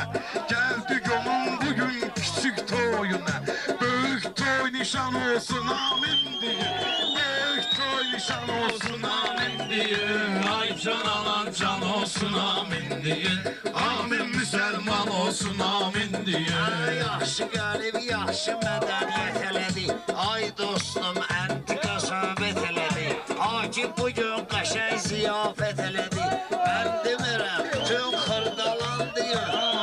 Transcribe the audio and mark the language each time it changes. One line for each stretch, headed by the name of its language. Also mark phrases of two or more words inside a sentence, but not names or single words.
Turkish: Geldik onun bugün küçük toyuna. Büyük toy nişan olsun amin diyin. Büyük toy nişan olsun amin diyin. Ay can alan can olsun amin diyin. Amin Müslüman olsun amin diyin.
Azerbaijani: Yaxşı qəlib, yaxşı mədəniyyət elədi. Ay dostum, əntiqə söhbət elədi. Akif bugün qəşəng ziyafət elədi. Mən demirəm, bütün xırdalan deyir.